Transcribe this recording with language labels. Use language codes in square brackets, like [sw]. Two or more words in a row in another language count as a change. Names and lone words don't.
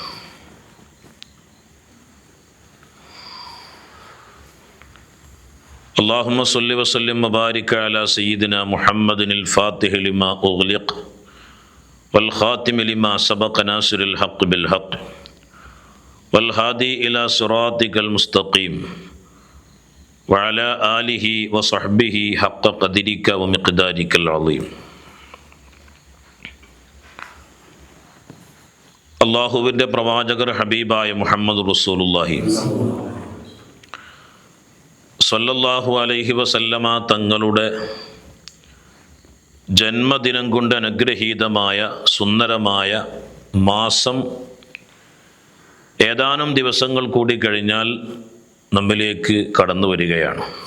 [ar] اللهم صل وسلم وبارك على سيدنا محمد الفاتح لما أغلق والخاتم لما سبق ناصر الحق بالحق والهادي إلى صراطك المستقيم وعلى آله وصحبه حق قدرك ومقدارك العظيم. [ml] അള്ളാഹുവിൻ്റെ പ്രവാചകർ ഹബീബായ മുഹമ്മദ് റസൂലുള്ളാഹി [ar] صلى الله عليه وسلم [ml] തങ്ങളുടെ ജന്മദിനം കൊണ്ട് അനുഗ്രഹീതമായ സുന്ദരമായ മാസം ഏതാനും ദിവസങ്ങൾ കൂടി കഴിഞ്ഞാൽ നമ്മിലേക്ക് കടന്നു വരികയാണ്.